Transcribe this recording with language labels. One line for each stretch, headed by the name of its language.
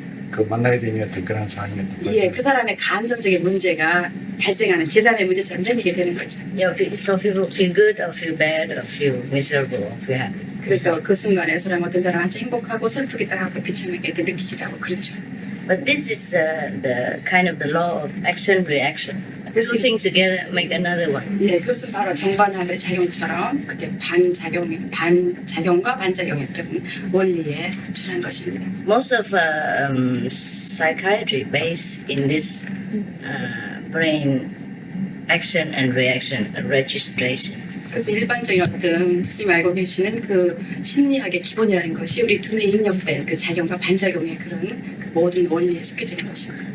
Korean: 그 만나게 되면 어떤 그런 상황이었던 거죠. 그 사람의 감정적인 문제가 발생하는 제3의 문제처럼 생기게 되는 거죠.
English: So people feel good or feel bad or feel miserable or feel happy.
Korean: 그래서 그 순간에 어떤 사람 아주 행복하고 슬프기도 하고 비참하게 이렇게 느끼기도 하고 그렇죠.
English: But this is the kind of the law of action reaction. Two things together make another one.
Korean: 그것은 바로 정반합의 작용처럼 그게 반작용과 반작용의 그런 원리에 준한 것입니다.
English: Most of psychiatry based in this brain action and reaction registration.
Korean: 그래서 일반적인 어떤 스님 알고 계시는 그 심리학의 기본이라는 것이 우리 두뇌에 입력된 그 작용과 반작용의 그런 그 모든 원리에 섞여져 있는 것입니다.